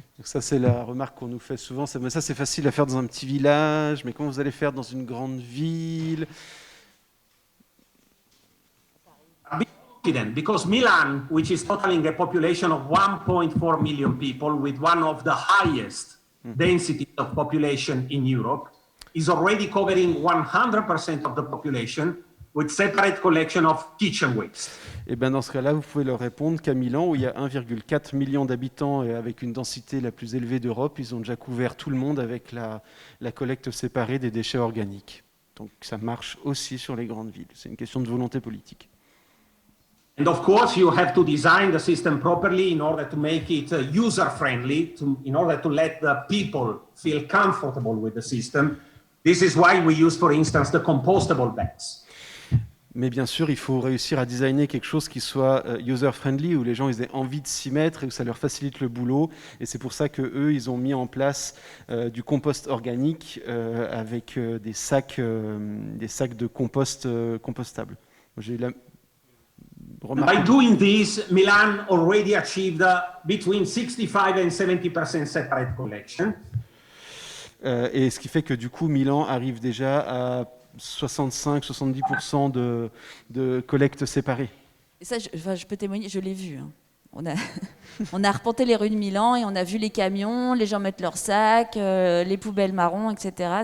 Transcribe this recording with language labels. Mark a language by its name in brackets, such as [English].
[French] Donc ça, c'est la remarque qu'on nous fait souvent. Mais ça, c'est facile à faire dans un petit village, mais comment vous allez faire dans une grande ville? [English] Because Milan, which is totaling a population of 1.4 million people with one of the highest density of population in Europe, is already covering 100% of the population with separate collection of kitchen waste. [French] Et bien dans ce cas-là, vous pouvez leur répondre qu'à Milan, où il y a 1,4 million d'habitants et avec une densité la plus élevée d'Europe, ils ont déjà couvert tout le monde avec la collecte séparée des déchets organiques. Donc ça marche aussi sur les grandes villes. C'est une question de volonté politique. [English] And of course, you have to design the system properly in order to make it user-friendly, in order to let the people feel comfortable with the system. This is why we use, for instance, the compostable bags. [French] Mais bien sûr, il faut réussir à designer quelque chose qui soit user-friendly, où les gens ils aient envie de s'y mettre et où ça leur facilite le boulot. Et c'est pour ça qu'eux, ils ont mis en place du compost organique avec des sacs de compost compostables. [English] By doing this, Milan already achieved between 65 and 70% separate collection. [French] Et ce qui fait que du coup, Milan arrive déjà à 65-70% de collecte séparée. Et ça, je peux témoigner, je l'ai vu. Hein. On a arpenté les rues de Milan et on a vu les camions, les gens mettent leurs sacs, les poubelles marron, etc.